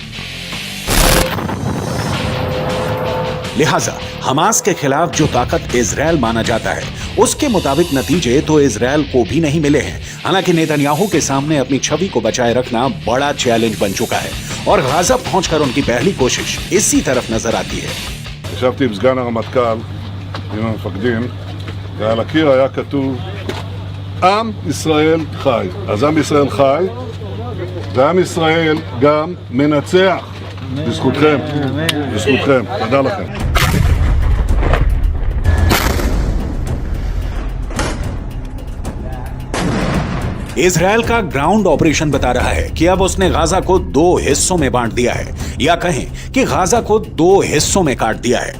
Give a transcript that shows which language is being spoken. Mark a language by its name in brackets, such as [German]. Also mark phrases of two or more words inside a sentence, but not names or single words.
[Hindi] लिहाजा हमास के खिलाफ जो ताकत इजराइल माना जाता है उसके मुताबिक नतीजे तो इजराइल को भी नहीं मिले हैं। हालांकि नेतन्याहू के सामने अपनी छवि को बचाए रखना बड़ा चैलेंज बन चुका है और गाजा पहुंचकर उनकी पहली कोशिश इसी तरफ नजर आती है। [Hebrew] ישבתי עם סגן הרמטכ"ל, עם המפקדים, ועל הקיר היה כתוב עם ישראל חי. אז עם ישראל חי, ועם ישראל גם מנצח. בזכותכם, בזכותכם. תודה לכם. [Hindi] इजराइल का [English] ground operation [Hindi] बता रहा है कि अब उसने गाजा को 2 हिस्सों में बांट दिया है, या कहें कि गाजा को 2 हिस्सों में काट दिया है।